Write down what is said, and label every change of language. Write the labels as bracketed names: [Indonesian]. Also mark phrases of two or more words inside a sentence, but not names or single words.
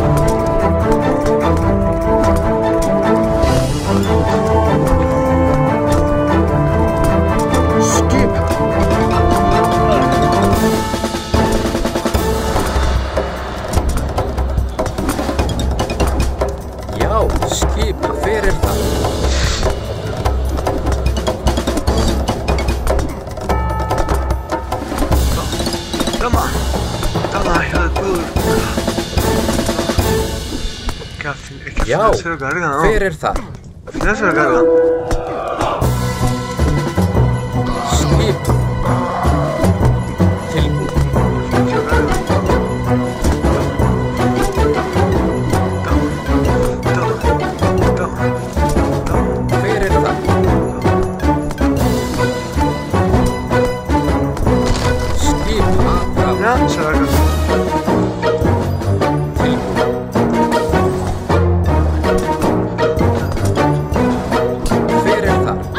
[Icelandic] Skip. Já, skip. Hver það? [Spanish] Toma. Toma, hijo de puta. Que al fin, es que al [Icelandic] Já. [Spanish] final se lo cargan, ¿no? [Icelandic] Hver það? [Spanish] Al final se lo cargan. [Icelandic] Skip. Tilbúin. [Spanish] Se lo cargan. Toma. [Icelandic] Hver það? Skip. [Spanish] Atrás. Ya, se lo cargan. [Icelandic] Tilbúin. Hver það?